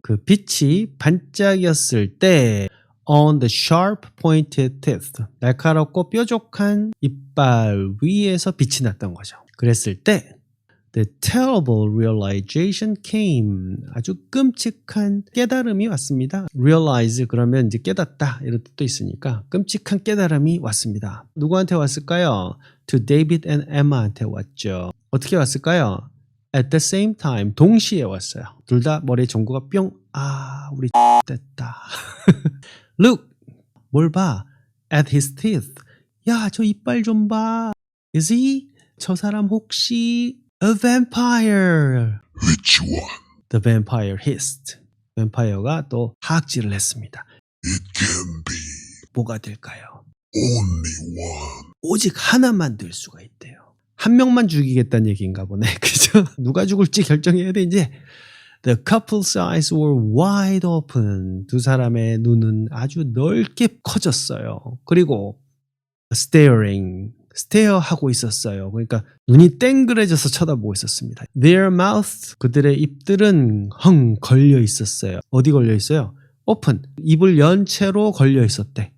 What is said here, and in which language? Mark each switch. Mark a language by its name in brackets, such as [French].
[Korean] 그 빛이 반짝였을 때 [English] on the sharp pointed teeth. [Korean] 날카롭고 뾰족한 이빨 위에서 빛이 났던 거죠. 그랬을 때 [English] The terrible realization came. [Korean] 아주 끔찍한 깨달음이 왔습니다. Realize 그러면 이제 깨닫다 이런 뜻도 있으니까 끔찍한 깨달음이 왔습니다. 누구한테 왔을까요? [English] To David and Emma한테 왔죠. 어떻게 왔을까요? At the same time. [Korean] 동시에 왔어요. 둘 다 머리에 전구가 뿅. 아, 우리 됐다. Look. 뭘 봐? [English] At his teeth. [Korean] 야, 저 이빨 좀 봐. [English] Is he? [Korean] 저 사람 혹시 [English] A vampire. Which one? The vampire hissed. [Korean] 뱀파이어가 또 하악질을 했습니다. [English] It can be [Korean] 뭐가 될까요? [English] only one. [Korean] 오직 하나만 될 수가 있대요. 한 명만 죽이겠다는 얘기인가 보네. 그죠? 누가 죽을지 결정해야 돼 이제. [English] The couple's eyes were wide open. [Korean] 두 사람의 눈은 아주 넓게 커졌어요. 그리고 staring. 스테어하고 있었어요. 그러니까 눈이 땡그레져서 쳐다보고 있었습니다. Their mouth, 그들의 입들은 헝 걸려 있었어요. 어디 걸려 있어요? [English] Open, [Korean] 입을 연 채로 걸려 있었대.